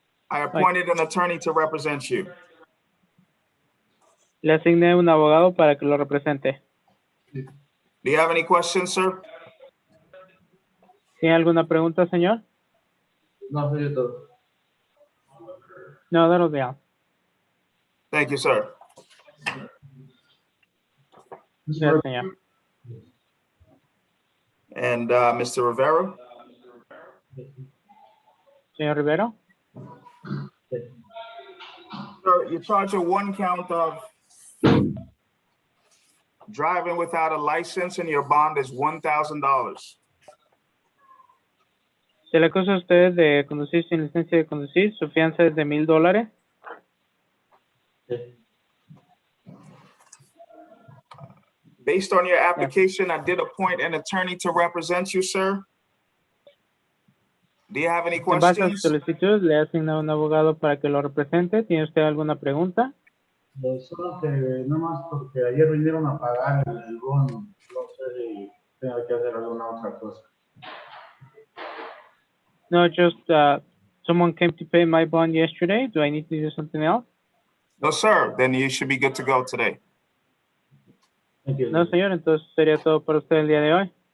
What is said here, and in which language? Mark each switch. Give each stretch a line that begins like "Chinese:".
English: I appointed an attorney to represent you.
Spanish: Le asigné un abogado para que lo represente.
English: Do you have any questions, sir?
Spanish: ¿Tiene alguna pregunta, señor? No, soy yo todo.
English: No, that'll be all. Thank you, sir.
Spanish: Gracias, señor.
English: And Mr. Rivera?
Spanish: Señor Rivero.
English: Sir, you're charged with 1 count of driving without a license, and your bond is $1,000.
Spanish: Se le acusa a usted de conducir sin licencia de conducir. Su fianza es de $1,000.
English: Based on your application, I did appoint an attorney to represent you, sir. Do you have any
Spanish: En base a su
English: questions?
Spanish: solicitud, le he asignado un abogado para que lo represente. ¿Tiene usted alguna pregunta? Solo que no más porque ayer vinieron a pagar el bono. No sé si tengo que hacer alguna otra cosa.
English: No, just someone came to pay my bond yesterday. Do I need to do something else? No, sir. Then you should be good to go today. Thank you.
Spanish: No, señor. Entonces sería todo para usted el día de hoy.